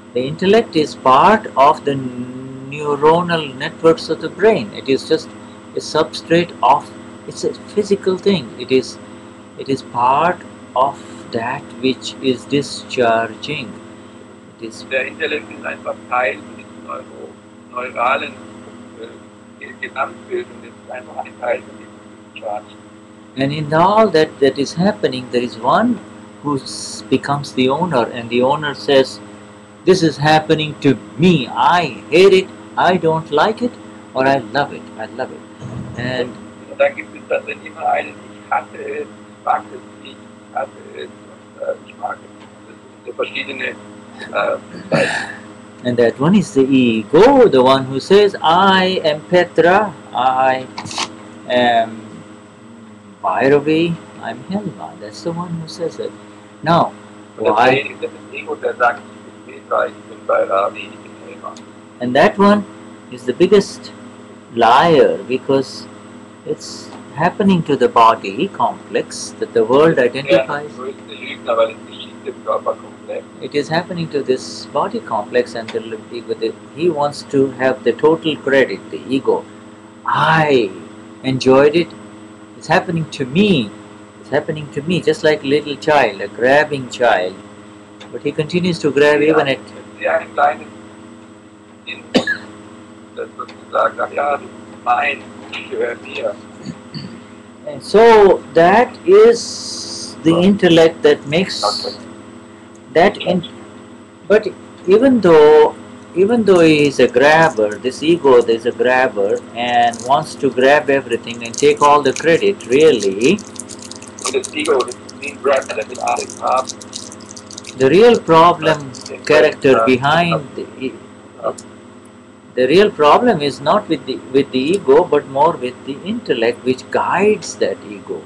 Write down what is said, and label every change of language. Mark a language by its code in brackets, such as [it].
[en] the intellect is part of the neuronal networks of the brain. It is just a substrate of, it's a physical thing. It is part of that which is discharging. It is, [de] Der Intellekt ist einfach Teil dieses neuralen Gesamtbild und es ist einfach ein Teil von diesem Charge. [en] And in all that is happening, there is one who becomes the owner, and the owner says, "This is happening to me. I hate it. I don't like it, or I love it. I love it." And [de] Da gibt es dann immer einen, ich hasse es, ich mag es nicht, ich hasse es und ich mag es. Das sind so verschiedene Seiten. [en] and that one is the ego, the one who says, "I am Petra. I am Bhairavi. I'm Helma." That's the one who says it. Now, [de] Und das [en] why? [de] ist das Ego, der sagt, ich bin Petra, ich bin Bhairavi, ich bin Helma. [en] And that one is the biggest liar, because it's happening to the body complex that the world identifies. [de] Der größte Lügner, weil es geschieht dem Körperkomplex. [en] It is happening to this body complex, and he wants to have the total credit, the ego. I enjoyed it. It's happening to me. It's happening to me, just like a little child, a grabbing child. But he continues to grab even at. [de] Wenn Sie ein kleines Kind, das sozusagen sagt, ja, das ist mein, ich gehöre mir. [en] And so that is the intellect that makes that. But even though he is a grabber, this ego is a grabber and wants to grab everything and take all the credit, really, [de] Und das Ego, das ist wie ein Grab, der will alles haben. [en] the real problem character behind the real problem is not with the ego, but more with the intellect which guides that ego.